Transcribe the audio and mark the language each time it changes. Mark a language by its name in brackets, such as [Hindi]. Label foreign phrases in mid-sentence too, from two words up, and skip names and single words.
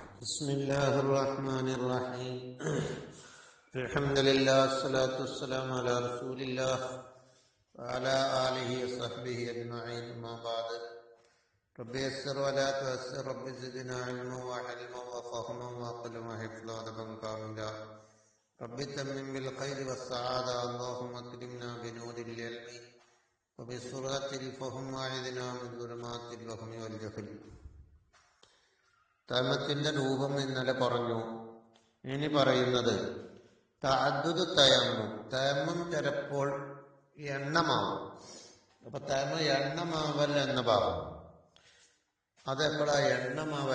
[Arabic] بسم الله الرحمن الرحيم الحمد لله والصلاة والسلام على رسول الله وعلى آله وصحبه أجمعين ما بعد رب يسر ولا تؤسر رب زدنا علما وحلما وفهما وعقلا وحفظا ودبا كاملا رب تمم بالخير والسعادة اللهم اكرمنا بنور العلم وبسرعة الفهم واعذنا من ظلمات الوهم والجهل. [Malayalam] തയമത്തിന്റെ രൂപം ഇന്നലെ പറഞ്ഞു. ഇനി പറയുന്നത് തഅദ്ദുദ് തയമ്മം. തയമ്മം ചിലപ്പോൾ എണ്ണമാവും. അപ്പൊ തയമ്മം എണ്ണമാവൽ എന്ന ഭാഗം അതെപ്പോഴാ എണ്ണമാവൽ?